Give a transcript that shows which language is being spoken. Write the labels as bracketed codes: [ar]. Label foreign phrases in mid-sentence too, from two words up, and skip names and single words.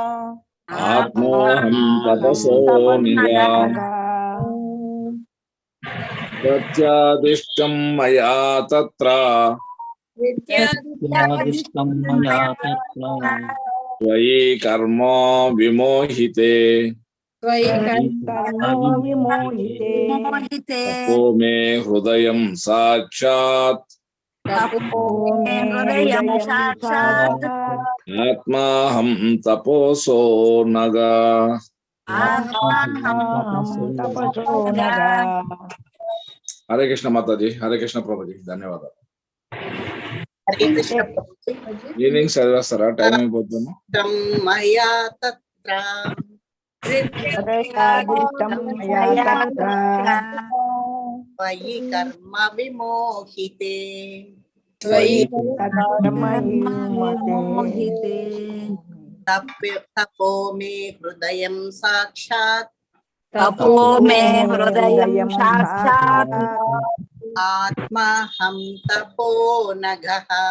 [sa] प्रत्यादिष्टं मया तत्र वै कर्म विमोहिते तपो मे हृदयं साक्षात् तपो मे हृदयं साक्षात् आत्माहं तपोसो नगा. तपसो नगा. [te] హరే కృష్ణ మాతాజీ, హరే కృష్ణ ప్రభుజీ, ధన్యవాదాలు. ఈవినింగ్ చదివేస్తారా? టైం అయిపోతుంది. [sa] मया तत्र त्वयि कर्म विमोहिते तपो मे हृदयं साक्षात् आत्माहं तपो नगः.